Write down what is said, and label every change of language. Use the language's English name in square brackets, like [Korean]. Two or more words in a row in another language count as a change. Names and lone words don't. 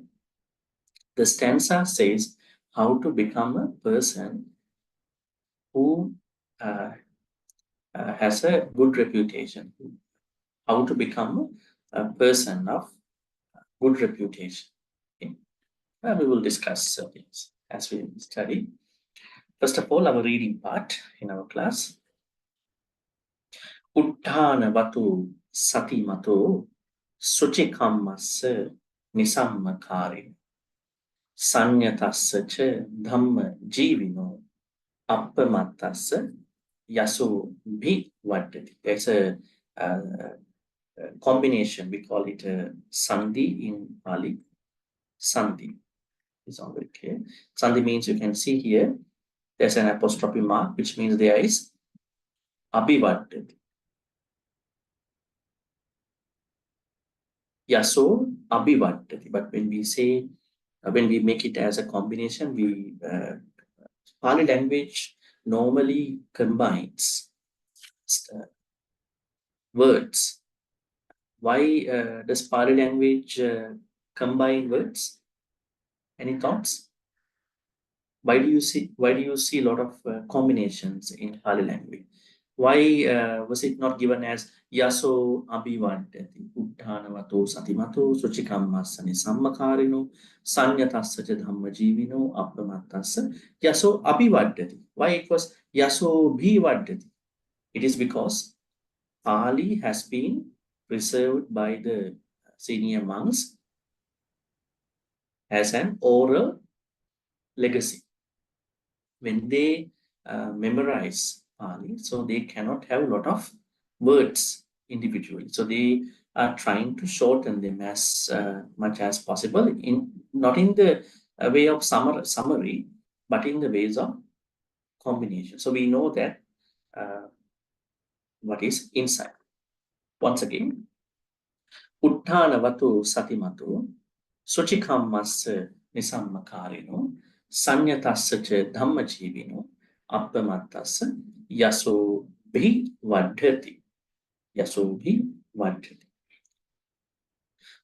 [English] The stanza says how to become a person who has a good reputation, how to become a person of good reputation. Okay. We will discuss things as we study. First of all, our reading part in our class. [Pali] Utthana vatu sati mato suchikamassa nisammakari sanyatassa cha dhamma jivino appamattassa yaso bhi vaddati. [English] There's a combination, we call it a sandhi in Pali. Sandhi is already clear. Sandhi means, you can see here, there's an apostrophe mark, which means there is abhivaddati. [Pali] Yaso abhivaddati. [English] But when we say, when we make it as a combination, we Pali language normally combines words. Why does Pali language combine words? Any thoughts? Why do you see a lot of combinations in Pali language? Why was it not given as [Pali] yaso abhivaddati uttanavato satimato suchikamassa nisammakarino sanyatassa cha dhamma jivino appamattassa yaso abhivaddati? [English] Why it was [Pali] yaso bhivaddati? [English] It is because Pali has been preserved by the senior monks as an oral legacy. When they memorize Pali, so they cannot have a lot of words individually. So they are trying to shorten them as much as possible, not in the way of summary, but in the ways of combination. So we know that what is inside. Once again, [Pali] Uttanavatu satimato suchikamassa nisammakarino sanyatassa cha dhamma jivino appamattassa yaso bhi vaddhati. Yaso bhi vaddhati.